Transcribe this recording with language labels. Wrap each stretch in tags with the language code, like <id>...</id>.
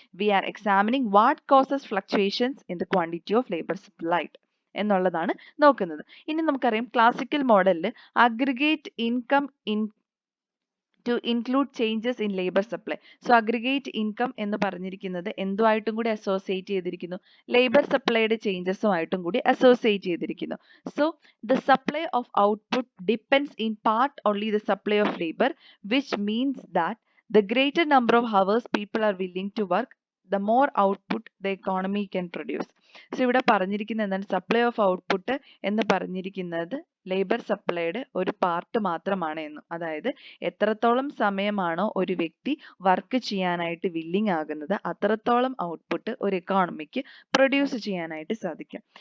<en>we are examining what causes fluctuations in the quantity of labour supplied</en> <ml>എന്നുള്ളതാണ് നോക്കുന്നത്. ഇനി നമുക്കറിയാം ക്ലാസിക്കൽ മോഡലിൽ aggregate income</ml> <en>to include changes in labor supply.</en> <ml>So aggregate income എന്ന് പറഞ്ഞിരിക്കുന്നത് എന്തുമായിട്ടും കൂടി അസോസിയേറ്റ് ചെയ്തിരിക്കുന്നു? ലേബർ സപ്ലൈയുടെ ചേഞ്ചസുമായിട്ടും കൂടി അസോസിയേറ്റ് ചെയ്തിരിക്കുന്നു.</ml> <en>So the supply of output depends in part only the supply of labor, which means that the greater number of hours people are willing to work, the more output the economy can produce.</en> <ml>So ഇവിടെ പറഞ്ഞിരിക്കുന്നത് എന്താണ്? Supply of output എന്ന് പറഞ്ഞിരിക്കുന്നത് labour സപ്ലൈയുടെ ഒരു part മാത്രമാണ് എന്നും, അതായത് എത്രത്തോളം സമയമാണോ ഒരു വ്യക്തി വർക്ക് ചെയ്യാനായിട്ട് വില്ലിങ് ആകുന്നത് അത്രത്തോളം ഔട്ട്പുട്ട് ഒരു എക്കോണമിക്ക് പ്രൊഡ്യൂസ് ചെയ്യാനായിട്ട് സാധിക്കും.</ml>